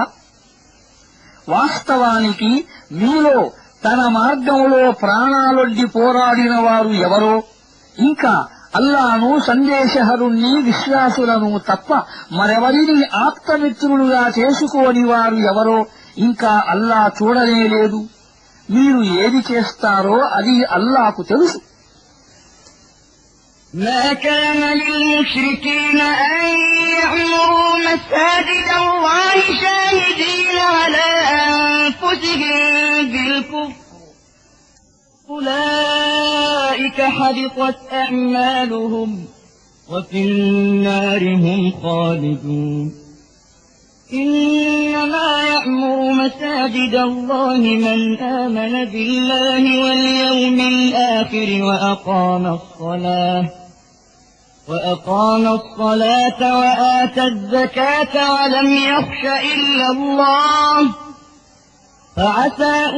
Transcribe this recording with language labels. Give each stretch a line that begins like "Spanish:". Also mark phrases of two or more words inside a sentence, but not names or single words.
Telugu: వాస్తవానికి మీలో తన మార్గంలో ప్రాణాలొడ్డి పోరాడిన వారు ఎవరో, ఇంకా అల్లాను సందేశహరుణ్ణి విశ్వాసులను తప్ప మరెవరిని ఆప్తమిత్రులుగా చేసుకోని వారు ఎవరో ఇంకా అల్లా చూడనే లేదు. మీరు ఏది చేస్తారో అది అల్లాకు తెలుసు.
Arabic: ما كان للمشركين أن يعمروا مساجد الله شاهدين على أنفسهم بالكفر أولئك حبطت أعمالهم وفي النار هم خالدون إنما يعمر مساجد الله من آمن بالله واليوم الآخر وأقام الصلاة وآتى الزكاة ولم يخش إلا الله فعسى